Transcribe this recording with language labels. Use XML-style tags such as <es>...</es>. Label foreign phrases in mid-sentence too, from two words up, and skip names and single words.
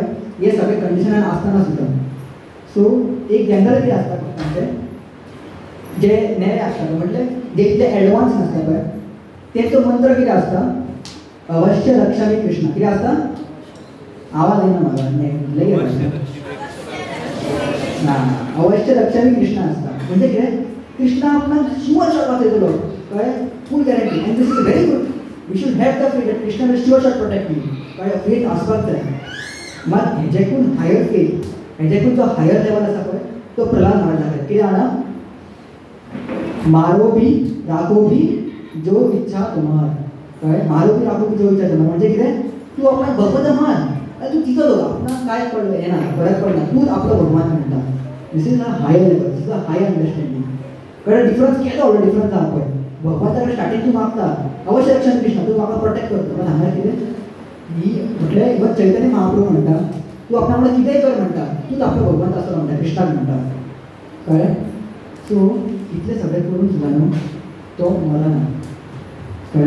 <kok>हे सगळे कंडिशनान आसतना सुद्दां. सो एक जनरल कितें आसता भक्तांचें, जे नेरे आसता म्हणजे जे इतले एडवान्स नासता पळय, तेंचो मंत्र कितें आसता,</kok> <sa>अवश्य रक्षामी कृष्ण.</sa> <kok>कितें आसता, आवाज येना म्हाका ना,</kok> <sa>अवश्य रक्षामी कृष्ण</sa> <kok>आसता. म्हणजे कितें, कृष्ण आपणाक</kok> <en>sure shot</en> <kok>वाचयतलो कळ्ळें,</kok> <en>full guarantee. And this is very good. We should have the faith that कृष्ण will sure shot protect me</en> <kok>कळ्ळें. फेथ आसपाक जाय. मात हेजेकून</kok> <en>higher faith,</en> <kok>हेजेकून जो</kok> <en>higher level</en> <kok>आसा पळय तो प्रल्हाद महाराजाक. कितें जाणा,</kok> <hi>मारो भी राखो भी जो इच्छा तुम्हार कळ्ळें. मारो भी राखो भी जो इच्छा तुम्हार</hi> <kok>म्हणजे कितें, तूं आपणाक भगवंत मान, तूं तिचो लोक आपणाक कांय पडलें हें ना, फरक पडना, तूंच आपलो भगवान म्हणटा.</kok> <en>This is a higher level, this is a high understanding कळ्ळें.</en> <kok>डिफरन्स केलो व्हडलो डिफरन्स आसा पळय. भगवंताकडे स्टार्टींग तूं मागता</kok> <sa>अवश्य रक्षण कृष्ण,</sa> <kok>तूं म्हाका प्रोटेक्ट करता. पण हांगा कितें, ही म्हटल्यार इवन चैतन्य महाप्रभू म्हणटा तूं आपणा वांगडा कितेंय कर म्हणटा, तूंच आपलो भगवंत आसलो म्हणटा, कृष्णाक म्हणटा कळ्ळें. सो इतलें सगळें करून सुद्दां न्हू तो मरना कळ्ळें.</kok>